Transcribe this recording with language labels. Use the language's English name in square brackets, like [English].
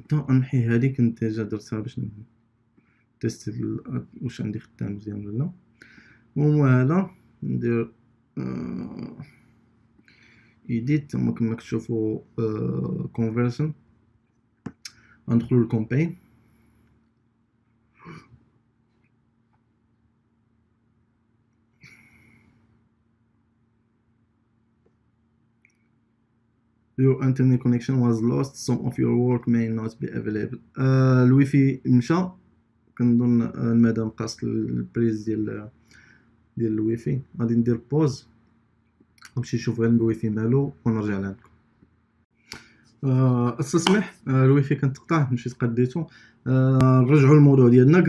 [Arabic] نحي هذه كنت ديجا درتها باش تيستي واش عندي خدام مزيان ولا لا. المهم هذا ندير ايديت تما كما كتشوفوا كونفرجن. غندخلو للكومبين [English] Your internet connection was lost. Some of your work may not be available. [Arabic] الويفي مشى كنظن المدام قاصت البريز ديال الويفي. غادي ندير بوز نمشي نشوف غير الويفي مالو ونرجع لعندكم. استسمح الويفي كان تقطع مشيت قديتو. نرجعوا للموضوع ديالنا.